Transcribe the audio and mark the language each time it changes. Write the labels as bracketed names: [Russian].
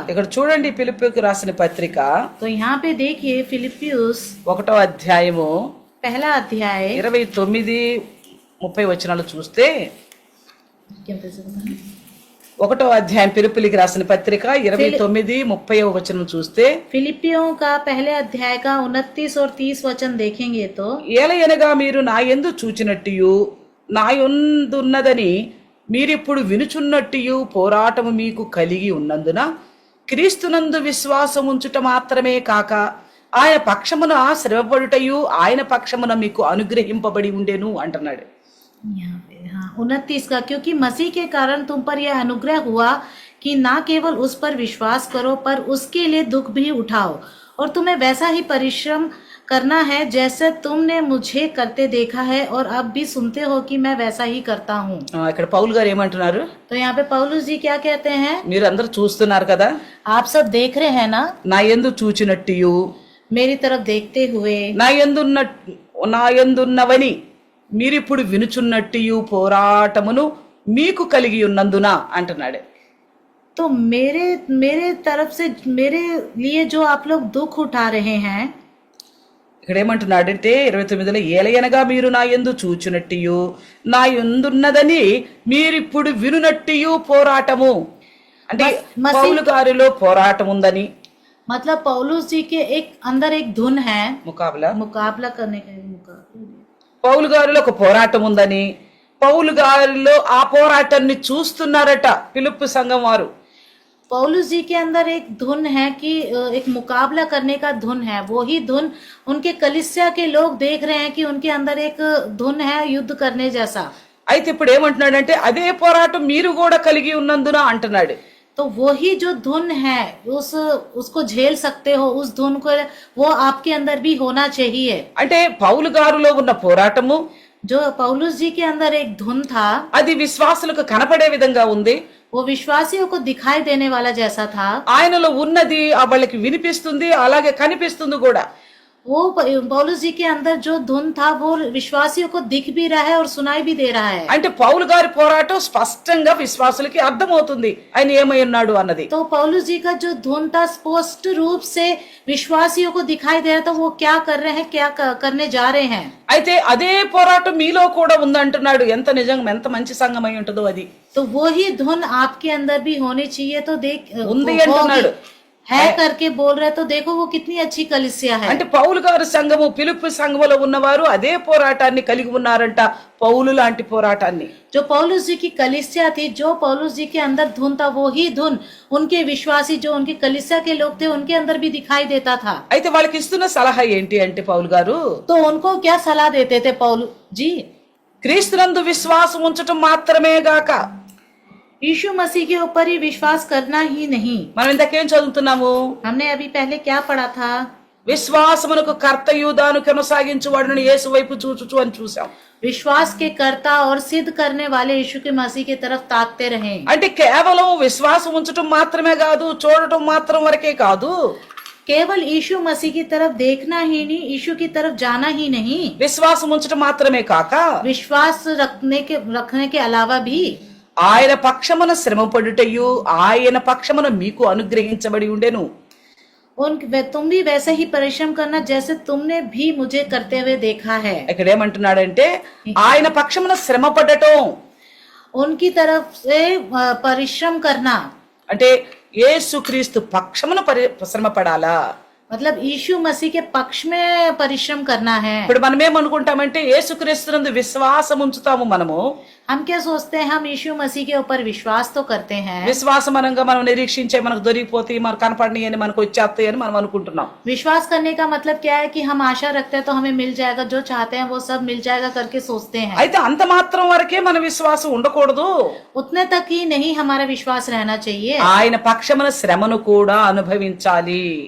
[Telugu] ఇక్కడ చూడండి, ఫిలిప్పీయులకు రాసిన పత్రిక [Hindi] तो यहाँ पे देखिए फिलिपियुस [Telugu] 1వ అధ్యాయము [Hindi] पहला अध्याय [Telugu] 29-30 వచనాలు చూస్తే, [Hindi] क्या बोल सकते हैं? [Telugu] 1వ అధ్యాయం ఫిలిప్పీయులకు రాసిన పత్రిక 29-30 వచనం చూస్తే, [Hindi] फिलिपियों का पहले अध्याय का 29 और 30 वचन देखेंगे तो [Telugu] ఏలయనగా మీరు నా యందు చూచినట్టియు నా యందున్నదని మీరిప్పుడు వినుచున్నట్టియు పోరాటము మీకు కలిగి ఉన్నందున క్రీస్తునందు విశ్వాసం ఉంచుట మాత్రమే కాక ఆయన పక్షమున శ్రమపడుటయు ఆయన పక్షమున మీకు అనుగ్రహింపబడి ఉండెను అంటున్నాడు. [Hindi] यहाँ पे 29 का, क्योंकि मसीह के कारण तुम पर यह अनुग्रह हुआ कि ना केवल उस पर विश्वास करो पर उसके लिए दुख भी उठाओ, और तुम्हें वैसा ही परिश्रम करना है जैसे तुमने मुझे करते देखा है और अब भी सुनते हो कि मैं वैसा ही करता हूँ। [Telugu] ఇక్కడ పౌలు గారు ఏమంటున్నారు? [Hindi] तो यहाँ पे पौलुस जी क्या कहते हैं? [Telugu] మీరందరూ చూస్తున్నారు కదా, [Hindi] आप सब देख रहे हैं ना, [Telugu] నా యందు చూచినట్టియు [Hindi] मेरी तरफ देखते हुए, [Telugu] నా యందున్నవని మీరిప్పుడు వినుచున్నట్టియు పోరాటమును మీకు కలిగి ఉన్నందున అంటున్నాడు. [Hindi] तो मेरे तरफ से मेरे लिए जो आप लोग दुख उठा रहे हैं, [Telugu] ఇక్కడ ఏమంటున్నాడంటే 29లో, ఏలయనగా మీరు నా యందు చూచునట్టియు నా యందున్నదని మీరిప్పుడు వినునట్టియు పోరాటము అంటే పౌలు గారిలో పోరాటం ఉందని, [Hindi] मतलब पौलुस जी के एक अंदर एक धुन है, ముకాబలా करने का मुकाबला, [Telugu] పౌలు గారిలో ఒక పోరాటం ఉందని, పౌలు గారిలో ఆ పోరాటాన్ని చూస్తున్నారట ఫిలిప్పీ సంఘం వారు. [Hindi] पौलुस जी के अंदर एक धुन है कि एक मुकाबला करने का धुन है, वो ही धुन उनके कलीसिया के लोग देख रहे हैं कि उनके अंदर एक धुन है युद्ध करने जैसा। [Telugu] అయితే ఇప్పుడు ఏమంటున్నాడంటే అదే పోరాటం మీరు కూడా కలిగి ఉన్నందున అంటున్నాడు. [Hindi] तो वही जो धुन है उसको झेल सकते हो, उस धुन को वो आपके अंदर भी होना चाहिए। [Telugu] అంటే పౌలు గారిలో ఉన్న పోరాటము [Hindi] जो पौलुस जी के अंदर एक धुन था, [Telugu] అది విశ్వాసులకు కనపడే విధంగా ఉంది. [Hindi] वो विश्वासियों को दिखाई देने वाला जैसा था। [Telugu] ఆయనలో ఉన్నది వాళ్ళకి వినిపిస్తుంది, అలాగే కనిపిస్తుంది కూడా. [Hindi] वो पौलुस जी के अंदर जो धुन था वो विश्वासियों को दिख भी रहा है और सुनाई भी दे रहा है। [Telugu] అంటే పౌలు గారి పోరాటం స్పష్టంగా విశ్వాసులకి అర్థమవుతుంది ఆయన ఏమై ఉన్నాడు అన్నది. [Hindi] तो पौलुस जी का जो धुन था स्पष्ट रूप से विश्वासियों को दिखाई दे रहा था, वो क्या कर रहे हैं, क्या करने जा रहे हैं। [Telugu] అయితే అదే పోరాటం మీలో కూడా ఉందంటున్నాడు. ఎంత నిజంగా ఎంత మంచి సంఘం అయి ఉంటుందో అది. [Hindi] तो वही धुन आपके अंदर भी होनी चाहिए। तो देख [Telugu] ఉంది [Hindi] वो [Telugu] అంటున్నాడు. [Hindi] है करके बोल रहे, तो देखो वो कितनी अच्छी कलीसिया है। [Telugu] అంటే పౌలు గారి సంఘము ఫిలిప్పి సంఘములో ఉన్నవారు అదే పోరాటాన్ని కలిగి ఉన్నారంట, పౌలు లాంటి పోరాటాన్ని. [Hindi] जो पौलुस जी की कलीसिया थी, जो पौलुस जी के अंदर धुन था, वो ही धुन उनके विश्वासी जो उनके कलीसिया के लोग थे उनके अंदर भी दिखाई देता था। [Telugu] అయితే వాళ్ళకి ఇస్తున్న సలహా ఏంటి అంటే పౌలు గారు [Hindi] तो उनको क्या सलाह देते थे पौलुस जी? [Telugu] క్రీస్తునందు విశ్వాసం ఉంచటం మాత్రమే గాక, [Hindi] यीशु मसीह के ऊपर ही विश्वास करना ही नहीं। [Telugu] మనం ఇంతకేం చదువుతున్నాము? [Hindi] हमने अभी पहले क्या पढ़ा था? [Telugu] విశ్వాసమునకు కర్తయు దాను కొనసాగించువాడును యేసు వైపు చూచుచు అని చూసాం. [Hindi] विश्वास के कर्ता और सिद्ध करने वाले यीशु के मसीह की तरफ ताकते रहे। [Telugu] అంటే కేవలం విశ్వాసం ఉంచటం మాత్రమే కాదు, చూడటం మాత్రం వరకే కాదు, [Hindi] केवल यीशु मसीह की तरफ देखना ही नहीं, यीशु की तरफ जाना ही नहीं, [Telugu] విశ్వాసం ఉంచటం మాత్రమే కాక [Hindi] विश्वास रखने के अलावा भी [Telugu] ఆయన పక్షమున శ్రమపడుటయు ఆయన పక్షమున మీకు అనుగ్రహించబడి ఉండెను. [Hindi] तुम भी वैसे ही परिश्रम करना जैसे तुमने भी मुझे करते हुए देखा है। [Telugu] ఇక్కడ ఏమంటున్నాడంటే ఆయన పక్షమున శ్రమపడటం [Hindi] उनकी तरफ से परिश्रम करना [Telugu] అంటే యేసుక్రీస్తు పక్షమున శ్రమ పడాలా. [Hindi] मतलब यीशु मसीह के पक्ष में परिश्रम करना है। [Telugu] ఇప్పుడు మనం ఏమనుకుంటామంటే యేసుక్రీస్తునందు విశ్వాసం ఉంచుతాము. మనము [Hindi] हम क्या सोचते हैं, हम यीशु मसीह के ऊपर विश्वास तो करते हैं। [Telugu] విశ్వాసం అనగా మనం నిరీక్షించే మనకు దొరికిపోతాయి, మనకు కనపడినాయి అని మనకు వచ్చేస్తాయి అని మనం అనుకుంటున్నాం. [Hindi] विश्वास करने का मतलब क्या है कि हम आशा रखते हैं तो हमें मिल जाएगा, जो चाहते हैं वो सब मिल जाएगा करके सोचते हैं। [Telugu] అయితే అంత మాత్రం వరకే మన విశ్వాసం ఉండకూడదు. [Hindi] उतने तक ही नहीं हमारा विश्वास रहना चाहिए। [Telugu] ఆయన పక్షమున శ్రమను కూడా అనుభవించాలి.